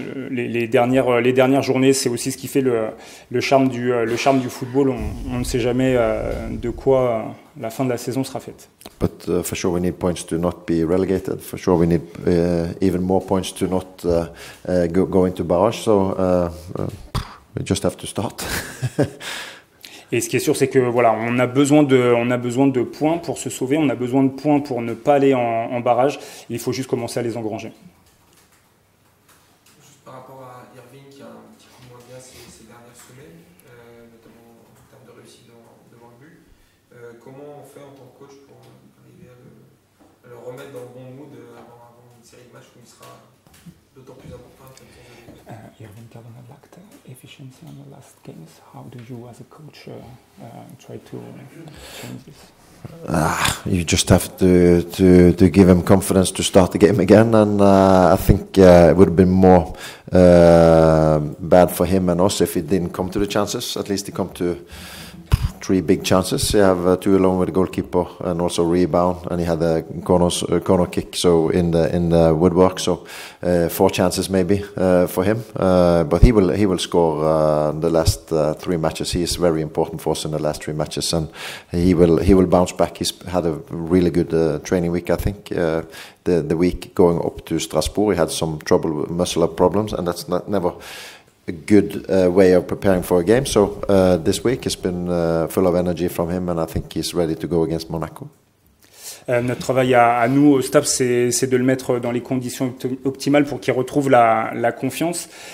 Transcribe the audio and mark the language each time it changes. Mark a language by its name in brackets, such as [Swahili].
[French] Les dernières journées, c'est aussi ce qui fait le charme du football. On ne sait jamais de quoi la fin de la saison sera faite. [English] But for sure we need points to not be relegated. For sure we need even more points to not go into barrage. So we just have to start. [French] Et ce qui est sûr, c'est que on a besoin de points pour se sauver. On a besoin de points pour ne pas aller en barrage. Il faut juste commencer à les engranger. Juste par rapport à Irving qui a un petit coup moins bien ces dernières semaines, notamment en termes de réussite devant le but. Comment on fait en tant que coach pour arriver à le remettre dans le bon mood avant une série de matchs où il sera d'autant plus important? [English] Irving Calvin lacked efficiency on the last games. How do you, as a coach, try to change this? You just have to give him confidence to start the game again, and I think it would have been more bad for him and us if he didn't come to the chances. At least he come to 3 big chances. He have 2 alone with the goalkeeper and also rebound, and he had a corner kick, so in the woodwork. So 4 chances maybe for him, but he will score the last 3 matches. He is very important for us in the last 3 matches, and he will bounce back. He's had a really good training week, I think. The week going up to Strasbourg, he had some trouble with muscle problems, and that's never a good way of preparing for a game. So this week has been full of energy from him, and I think he's ready to go against Monaco. [French] Notre travail à nous au staff, c'est de le mettre dans les conditions optimales pour qu'il retrouve la confiance.